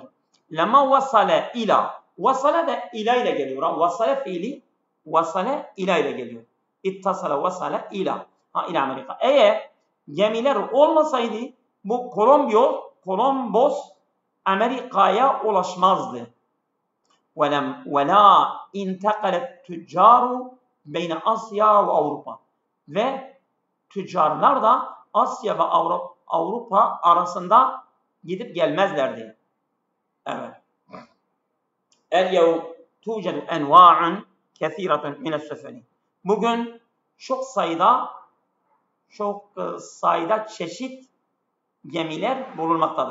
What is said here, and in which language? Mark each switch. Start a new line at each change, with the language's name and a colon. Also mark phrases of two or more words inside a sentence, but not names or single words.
Arabic: لما وصل إلى.
Turkish: Vasale de ila ile geliyor. Vasale fiili
Arabic: وصل إلى
Turkish: ile geliyor.
Arabic: اتصل وصل إلى. إلى Amerika.
Turkish: Eğer gemiler olmasaydı bu Columbus Amerika'ya ulaşmazdı.
Arabic: وَلَا اِنْتَقَلَتْ تُجَّارُ بَيْنَ
Turkish: Asya ve Avrupa. Ve tüccarlar da Asya ve Avrupa arasında gidip gelmezlerdi. Evet.
Arabic: اليوم توجد أنواع كثيرة من السفن.
Turkish: Bugün çok sayıda çeşit gemiler bulunmaktadır.